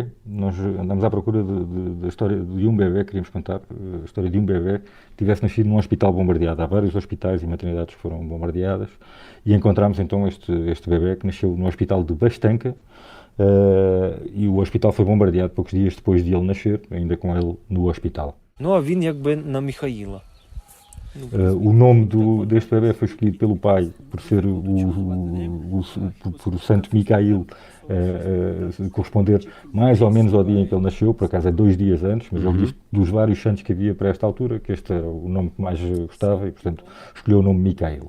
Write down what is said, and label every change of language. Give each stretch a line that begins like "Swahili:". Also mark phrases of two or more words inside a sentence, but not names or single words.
Portuguese: Nós andamos à procura da história de um bebê, queríamos contar a história de um bebê que tivesse nascido num hospital bombardeado. Há vários hospitais e maternidades que foram bombardeadas e encontramos então este bebê que nasceu no hospital de Bastanka. E o hospital foi bombardeado poucos dias depois de ele nascer, ainda com ele no hospital.
Ukrainian: Він якби на Михаїла.
Portuguese: O nome deste bebê foi escolhido pelo pai por ser por o santo Mikhail corresponder mais ou menos ao dia em que ele nasceu, por acaso é 2 dias antes, mas ele disse dos vários santos que havia para esta altura que este era o nome que mais gostava e, portanto, escolheu o nome Mikhail.